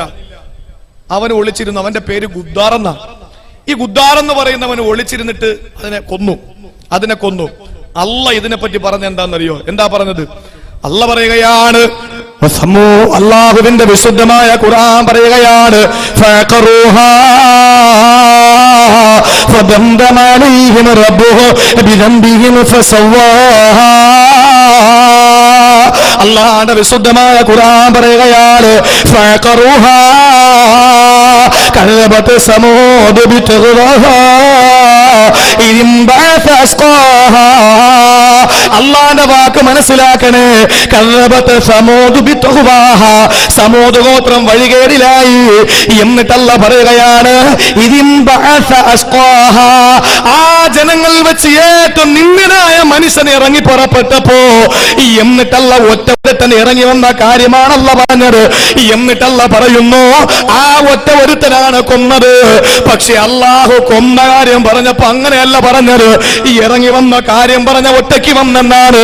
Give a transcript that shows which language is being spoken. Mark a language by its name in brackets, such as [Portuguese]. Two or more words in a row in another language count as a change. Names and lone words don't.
[Malayalam] അവന് ഒളിച്ചിരുന്നു. അവന്റെ പേര് ഗുദ്ദാർ എന്നാ. ഈ ഗുദ്ദാർ എന്ന് പറയുന്നവന് ഒളിച്ചിരുന്നിട്ട് അതിനെ കൊന്നു. അല്ല ഇതിനെപ്പറ്റി പറഞ്ഞ എന്താണെന്നറിയോ? എന്താ പറഞ്ഞത്? അല്ല പറയുകയാണ്, അല്ലാഹുവിന്റെ വിശുദ്ധമായ ഖുർആൻ പറയുകയാണ്, [Arabic] فدمدم عليهم ربهم بذنبهم فسواها. [Malayalam] അല്ലാഹുവിന്റെ വിശുദ്ധമായ ഖുർആൻ പറയുകയാണ്, [Arabic] فعقروها كذبت ثمود بطغواها إذ انبعث أشقاها. [Malayalam] അള്ളാന്റെ വാക്ക് മനസ്സിലാക്കണേ. [Arabic] കذبت ثمود بطغواها, [Malayalam] സമൂദ് ഗോത്രം വഴികേടിലായി. എന്നിട്ടല്ല പറയുകയാണ്, [Arabic] إذ انبعث أشقاها, [Malayalam] ആ ജനങ്ങൾ വെച്ച് ഏറ്റവും നിന്ദനായ മനുഷ്യനെ ഇറങ്ങി പുറപ്പെട്ടപ്പോ, എന്നിട്ടല്ല ഒറ്റ ഇറങ്ങി വന്ന കാര്യമാണല്ല പറഞ്ഞത്. എന്നിട്ടല്ല പറയുന്നു, ആ ഒറ്റ ഒരുത്തനാണ് കൊന്നത്. പക്ഷെ അള്ളാഹു കൊന്ന കാര്യം പറഞ്ഞപ്പോ അങ്ങനെയല്ല പറഞ്ഞത്, ഈ ഇറങ്ങി വന്ന കാര്യം പറഞ്ഞ ഒറ്റയ്ക്ക് വന്നെന്നാണ്.